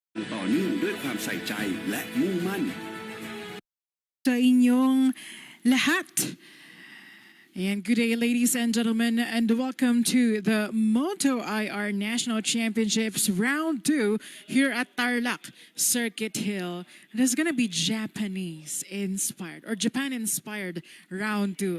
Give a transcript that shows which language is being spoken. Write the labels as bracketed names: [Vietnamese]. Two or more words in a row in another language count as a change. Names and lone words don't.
[Thai] ต่อเนื่องด้วยความใส่ใจและมุ่งมั่น [Filipino] Sa inyong lahat. [English] And good day, ladies and gentlemen, and welcome to the Moto IR National Championships Round 2 here at Tarlac Circuit Hill. There's gonna be Japan-inspired Round 2.